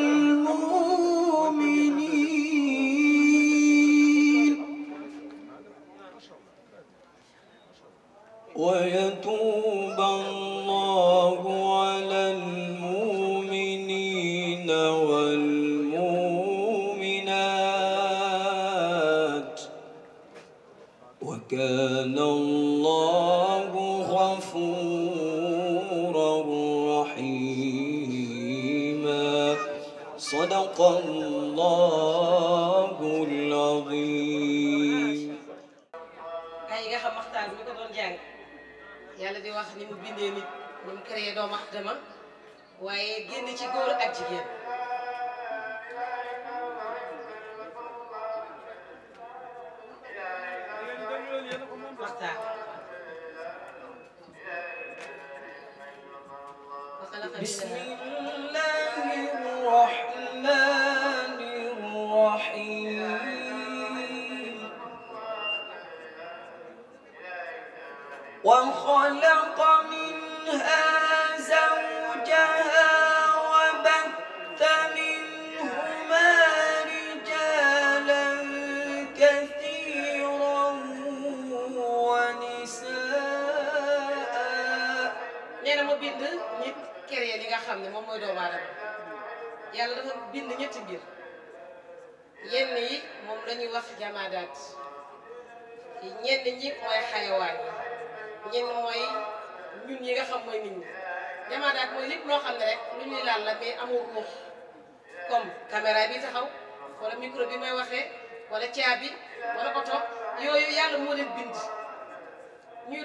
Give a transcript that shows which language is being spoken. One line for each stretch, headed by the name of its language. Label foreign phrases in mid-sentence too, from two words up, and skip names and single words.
Arabic: المؤمنين ويتوب الله على المؤمنين والمؤمنات وكان الله غفورا رحيما. صدق الله العظيم.
Wolof: ay nga xam waxtaan bi ko doon jàng yàlla di wax ni mu bindee nit ni mu créé doomu aadama waaye génn ci góor ak jigéen waxtaan
Arabic: بسم الله الرحمن الرحيم وخلق منها زوجها وبث منهما رجالا كثيرا ونساء.
Wolof: nee na ma bind nit créé li nga xam ne moom mooy doomu aadama yàlla dafa bind ñetti mbir yenn yi moom la ñuy wax jamaadaat ñenn ñi mooy xayawaan yi ñenn mooy ñun yi nga xam mooy nit ñi jamaadaat mooy lépp loo xam ne rek lu ñuy laal la mais amul ruux comme caméra bi taxaw wala micro bi may waxee wala caabi wala oto yooyu yàlla moo leen bind ñuy